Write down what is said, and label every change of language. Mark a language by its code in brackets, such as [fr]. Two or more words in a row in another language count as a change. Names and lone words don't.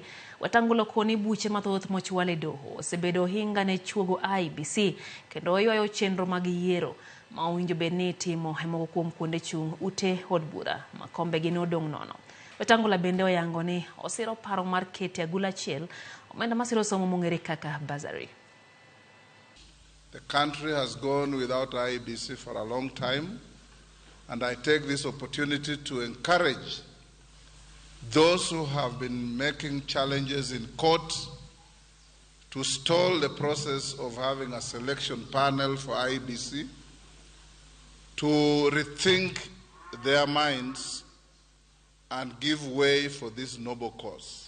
[luo] Wetangula okoni buche mathoth mochwal e doho osebedo ohinga ne chugo IEBC kendo oywayo chenro mag yiero ma owinjo bed ni itimo e moko kuom kuonde chung' ute od bura ma kombegi ne odong' nono. Wetangula bende oyango ni osiro paro mar kete agula achiel omenda masiro somo mong'ere kaka bursary. [en] The country has gone without IEBC for a long time, and I take this opportunity to encourage those who have been making challenges in court to stall the process of having a selection panel for IEBC, to rethink their minds and give way for this noble cause.